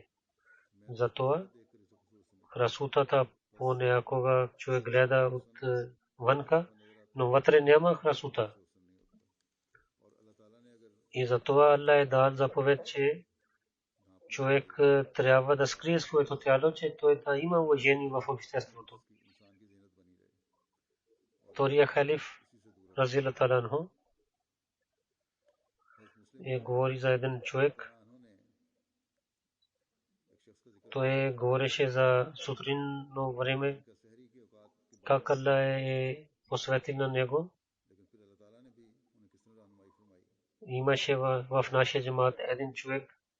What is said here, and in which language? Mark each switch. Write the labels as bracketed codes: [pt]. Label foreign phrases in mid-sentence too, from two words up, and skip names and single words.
[bg] Затова красотата понякога човек гледа от вънка, но вътре няма красота. И затова Аллах е дал заповед, че човек трябва да скрие своето тяло, че той да има уважение в обществото. Втория халиф, [ar] رضي الله تعالى عنه, [bg] говори за един човек. Той говореше за сутринно време, как Аллах е посветил на него. Имаше в нашия джамат един човек.